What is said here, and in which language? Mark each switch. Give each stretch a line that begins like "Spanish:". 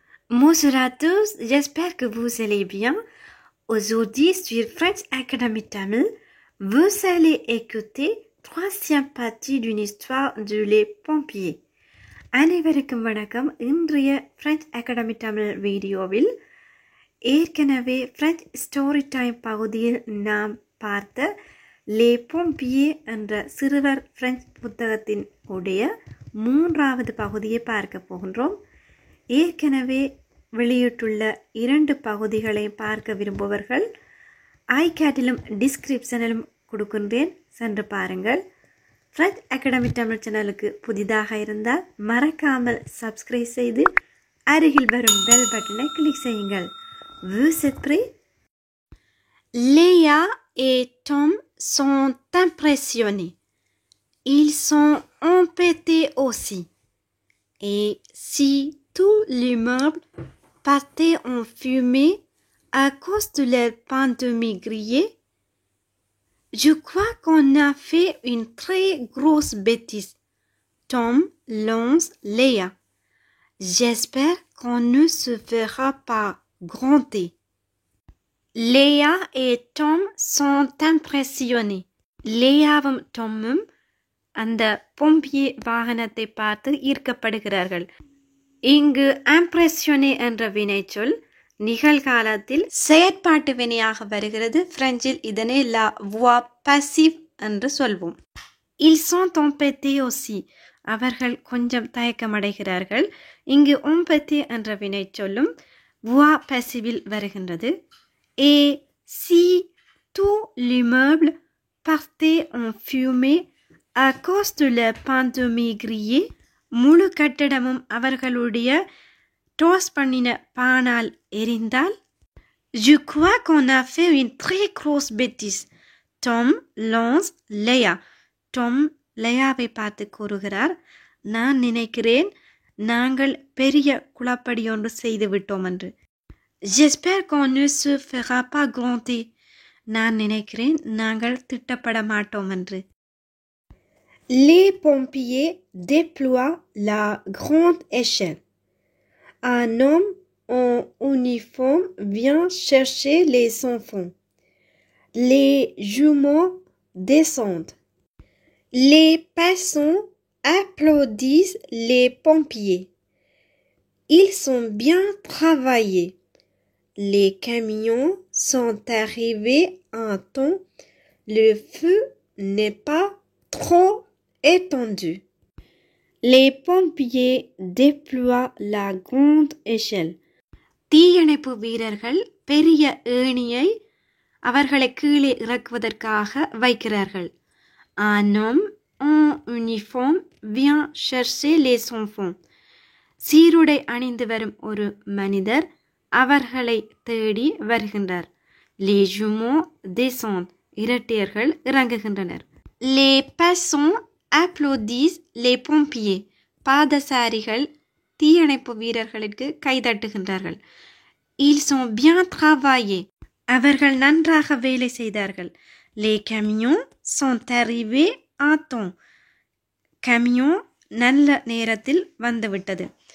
French: Bonjour à tous, j'espère que vous allez bien. Aujourd'hui, sur French Academy Tamil, vous allez écouter troisième partie d'une histoire de les pompiers.
Tamil: அனைவருக்கும் வணக்கம். இன்றைய French Academy Tamil வீடியோவில் ஏற்கனவே French Story Time பகுதியில் நாம் பார்த்த Les Pompiers என்ற சிறுவர் French புத்தகத்தின் உடைய மூன்றாவது பகுதியை பார்க்க போகின்றோம். ஏற்கனவே வெளியிட்டுள்ள 2 பகுதிகளை பார்க்க விரும்புபவர்கள் ஐகாட்டிலும் டிஸ்கிரிப்ஷனிலும் கொடுக்கின்றேன், சென்று பாருங்கள். French Academy Tamil சேனலுக்கு புதிதாக இருந்தால் மறக்காமல் சப்ஸ்கிரைப் செய்து அருகில் வரும் பெல் பட்டனை கிளிக் செய்யுங்கள்.
French: Vous êtes prêts? Léa et Tom sont impressionnés. Ils sont embêtés aussi. Et si tout l'immeuble partait en fumée à cause de leur pandémie grillée, je crois qu'on a fait une très grosse bêtise. Tom lance Léa. J'espère qu'on ne se fera pas gronder. Léa et Tom sont impressionnés.
Tamil: லேயாவும் டொம்மும் அந்த பொம்பியே வாகனத்தை பார்த்து ஈர்க்கப்படுகிறார்கள். இங்கு impressionné என்ற வினைச்சொல் நிகழ்காலத்தில் செயற்பாட்டு வினையாக வருகிறது. பிரெஞ்சில் இதனை la voix passive என்று சொல்வோம்.
French: Ils sont embêtés aussi.
Tamil: அவர்கள் கொஞ்சம் தயக்கமடைகிறார்கள். இங்கு embêtés என்ற வினைச்சொல்லும் voix passive-இல் வருகின்றது.
French: Et si tout l'immeuble partait en fumée à cause de la pandémie grillée,
Tamil: முழு கட்டடமும் அவர்களுடைய டோஸ் பண்ணின பானால் எரிந்தால்,
French: je crois qu'on a fait une très grosse bêtise. Tom lance Léa.
Tamil: Tom லேயாவை பார்த்து கூறுகிறார், நான் நினைக்கிறேன் நாங்கள் பெரிய குழப்படி ஒன்று செய்து விட்டோம் என்று.
French: J'espère qu'on ne se fera pas gronder.
Tamil: நான் நினைக்கிறேன் நாங்கள் திட்டப்பட மாட்டோம் என்று.
French: Les pompiers déploient la grande échelle. Un homme en uniforme vient chercher les enfants. Les jumeaux descendent. Les passants applaudissent les pompiers. Ils sont bien travaillés. Les camions sont arrivés en temps. Le feu n'est pas trop étendu. Les pompiers déploient la grande échelle.
Tamil: தீயணைப்பு வீரர்கள் பெரிய ஏணியை அவர்களை கீழே இறக்குவதற்காக வைக்கிறார்கள்.
French: Un homme en uniforme vient chercher les enfants.
Tamil: சீருடை அணிந்து வரும் ஒரு மனிதர் அவர்களை தேடி வருகின்றார்.
French: Les jumeaux descendent.
Tamil: இரட்டையர்கள் இறங்குகின்றனர்.
French: Les passants applaudissent les pompiers.
Tamil: பாதசாரிகள் தீயணைப்பு வீரர்களுக்கு கைதட்டுகின்றார்கள்.
French: Ils sont bien travaillés.
Tamil: அவர்கள் நன்றாக வேலை செய்தார்கள்.
French: Les camions sont arrivés en temps.
Tamil: camion நல்ல நேரத்தில் வந்துவிட்டது.